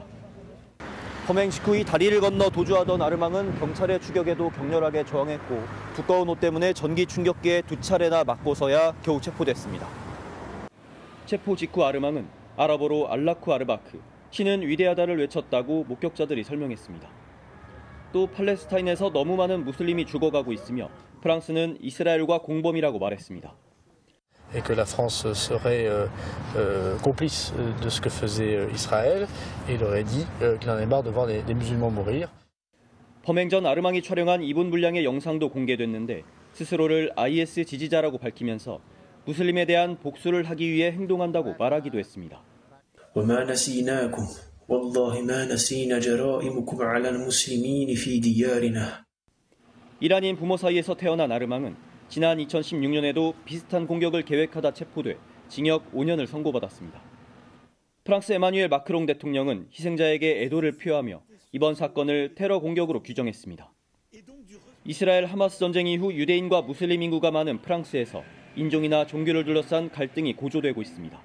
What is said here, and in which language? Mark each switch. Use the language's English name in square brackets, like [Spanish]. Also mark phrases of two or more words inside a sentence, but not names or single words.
[Korean] 범행 직후 다리를 건너 도주하던 아르망은 경찰의 추격에도 격렬하게 저항했고 두꺼운 옷 때문에 전기 충격기에 2차례나 맞고서야 겨우 체포됐습니다. 체포 직후 아르망은 아랍어로 [Arabic] الله أكبر, [Korean] 신은 위대하다를 외쳤다고 목격자들이 설명했습니다. 또 팔레스타인에서 너무 많은 무슬림이 죽어가고 있으며 프랑스는 이스라엘과 공범이라고 말했습니다. [French] Et que la France serait complice de ce que faisait Israël, et il aurait dit qu'il en est marre de voir des musulmans mourir. [Korean] 범행 전 아르망이 촬영한 2분 분량의 영상도 공개됐는데 스스로를 IS 지지자라고 밝히면서 무슬림에 대한 복수를 하기 위해 행동한다고 말하기도 했습니다. [Arabic] وما نسيناكم والله ما نسينا جرائمكم على المسلمين في ديارنا. [Korean] 이란인 부모 사이에서 태어난 아르망은 지난 2016년에도 비슷한 공격을 계획하다 체포돼 징역 5년을 선고받았습니다. 프랑스 에마뉴엘 마크롱 대통령은 희생자에게 애도를 표하며 이번 사건을 테러 공격으로 규정했습니다. 이스라엘 하마스 전쟁 이후 유대인과 무슬림 인구가 많은 프랑스에서 인종이나 종교를 둘러싼 갈등이 고조되고 있습니다.